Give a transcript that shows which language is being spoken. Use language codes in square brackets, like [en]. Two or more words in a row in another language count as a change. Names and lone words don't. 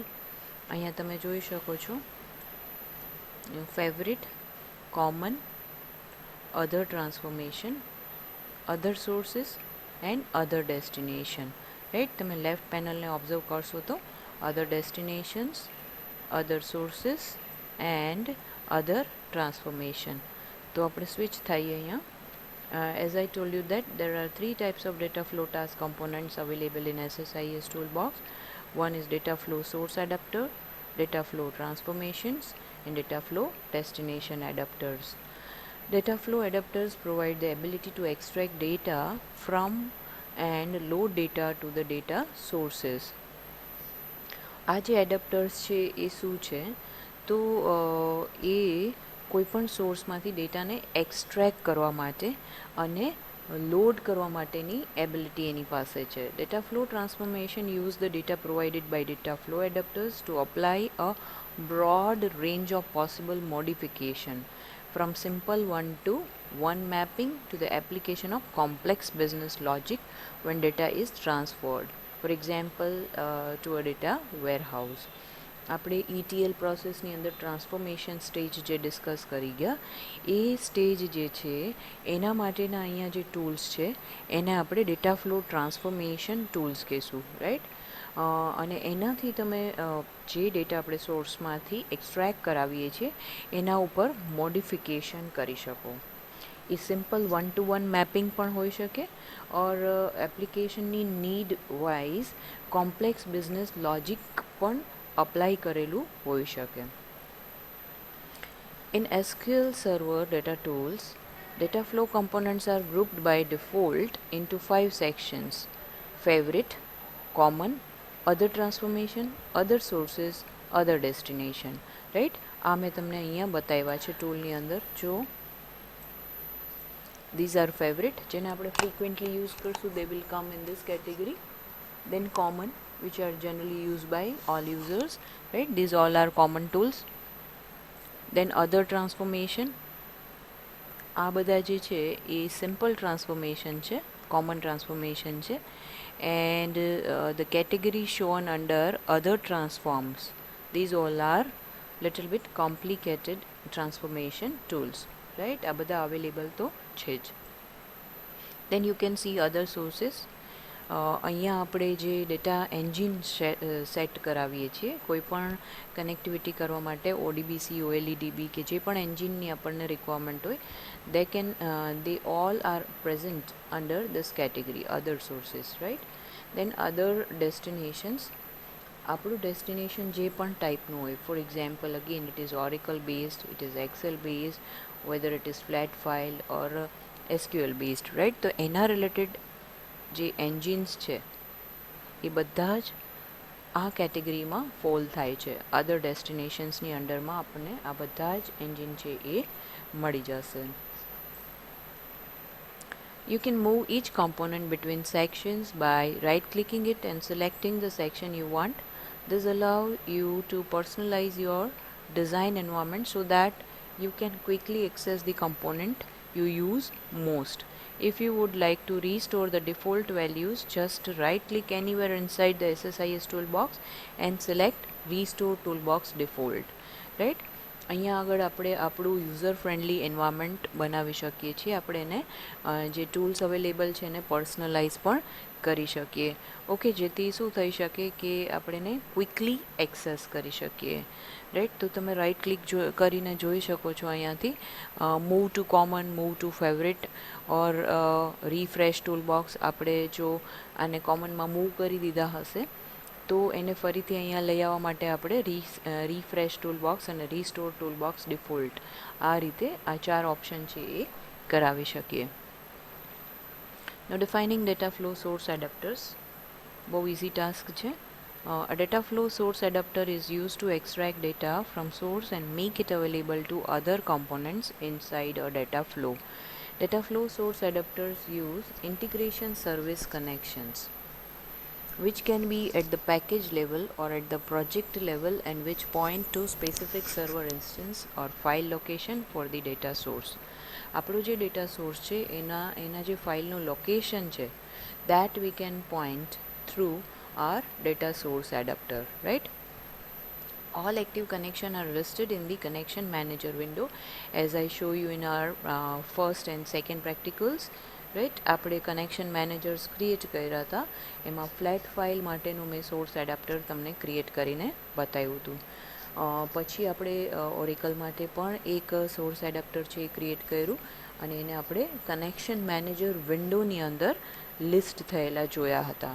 [gu] અહીંયા તમે જોઈ શકો છો [en] favorite, common, other transformation, other sources and other destination. [gu] રાઈટ, તમે [en] left panelને [gu] ઓબ્ઝર્વ કરશો તો [en] other destinations, other sources and other transformation. [gu] તો આપણે સ્વિચ થઈએ અહીંયા [en] As I told you that there are three types of data flow task components available in SSIS toolbox. One is data flow source adapter, data flow transformations, and data flow destination adapters. Data flow adapters provide the ability to extract data from and load data to the data sources. [gu] આ જે એડપ્ટર્સ છે એ શું છે તો એ કોઈપણ સોર્સમાંથી ડેટાને એક્સ્ટ્રેક્ટ કરવા માટે અને લોડ કરવા માટેની એબિલિટી એની પાસે છે. [en] data flow transformation use the data provided by data flow adapters to apply a broad range of possible modification from simple one-to-one mapping to the application of complex business logic when data is transferred. For example, to a data warehouse. [gu] આપણે ETL પ્રોસેસની અંદર ટ્રાન્સફોર્મેશન સ્ટેજ જે ડિસ્કસ કરી ગયા એ સ્ટેજ જે છે એના માટેના અહીંયા જે ટૂલ્સ છે એને આપણે [en] data flow transformation tools [gu] કહીશું, રાઈટ. અને એનાથી તમે જે ડેટા આપણે સોર્સમાંથી એક્સ્ટ્રેક્ટ કરાવીએ છીએ એના ઉપર મોડિફિકેશન કરી શકો. એ સિમ્પલ [en] one-to-one mapping [gu] પણ હોઈ શકે ઓર એપ્લિકેશનની નીડ વાઇઝ [en] complex business logic [gu] પણ અપ્લાય કરેલું હોઈ શકે. [en] In SQL Server data tools, data flow components are grouped by default into 5 sections: favorite, common, other transformation, other sources, other destination. Right? [gu] આ મેં તમને અહીંયા બતાવ્યા છે ટૂલની અંદર. [en] જો these are favorite [gu] જેને આપણે [en] frequently use કરશું, they will come in this category. Then common, which are generally used by all users, right? These all are common tools. Then other transformation, [gu] આ બધા જે છે એ [en] simple transformation [gu] છે, [en] common transformation [gu] છે. [en] And the category shown under other transforms, these all are little bit complicated transformation tools, right? [gu] આ બધા available તો છે જ. [en] Then you can see other sources. [gu] અહીંયા આપણે જે [en] data engine [gu] સેટ કરાવીએ છીએ કોઈ પણ કનેક્ટિવિટી કરવા માટે ODBC, OLEDB કે જે પણ એન્જિનની આપણને રિક્વાયરમેન્ટ હોય [en] they all are present under this category, other sources, right? Then other destinations, [gu] આપણું ડેસ્ટિનેશન જે પણ ટાઈપનું હોય, [en] for example again it is Oracle based, it is Excel based, whether it is flat file or SQL based, right. [gu] તો એના રિલેટેડ જે એન્જિન્સ છે એ બધા જ આ કેટેગરીમાં ફોલ થાય છે. અધર ડેસ્ટિનેશન્સની અંડરમાં આપણને આ બધા જ એન્જિન છે એ મળી જશે. [en] You can move each component between sections by right-clicking it and selecting the section you want. This allows you to personalize your design environment so that you can quickly access the component you use most. If you would like to restore the default values, just right-click anywhere inside the SSIS toolbox and select Restore Toolbox Default. Right? [gu] અહીંયા આગળ આપણે આપણું [en] user friendly environment [gu] બનાવી શકીએ છીએ. આપણે એને જે ટૂલ્સ અવેલેબલ છે એને પર્સનલાઇઝ પણ કરી શકીએ. ઓકે, જેથી શું થઈ શકે કે આપણે એને ક્વિકલી એક્સેસ કરી શકીએ, રાઈટ. તો તમે [en] right click [gu] કરીને જોઈ શકો છો અહીંયાથી [en] move to common, move to favorite or refresh toolbox. [gu] આપણે જો આને કોમનમાં મૂવ કરી દીધા હશે તો એને ફરીથી અહીંયા લઈ આવવા માટે આપણે [en] refresh toolbox [gu] અને [en] restore toolbox default [gu] આ રીતે આ 4 ઓપ્શન છે એ કરાવી શકીએ. [en] Now defining data flow source adapters, [gu] બહુ [en] easy task [gu] છે. [en] A data flow source adapter is used to extract data from source and make it available to other components inside a data flow. Data flow source adapters use integration service connections, which can be at the package level or at the project level and which point to specific server instance or file location for the data source. [gu] આપણો જે ડેટા સોર્સ છે એના જે ફાઇલનું લોકેશન છે [en] that we can point through our data source adapter, right? All active connections are listed in the connection manager window as I show you in our first and second practicals, right? [gu] આપણે [en] connection managers [gu] ક્રિએટ કર્યા હતા, એમાં [en] flat file [gu] માટેનું મેં [en] source adapter [gu] તમને ક્રિએટ કરીને બતાવ્યું હતું. પછી આપણે ઓરેકલ માટે પણ એક [en] source adapter [gu] છે એ ક્રિએટ કર્યું અને એને આપણે [en] connection manager windowની [gu] અંદર લિસ્ટ થયેલા જોયા હતા.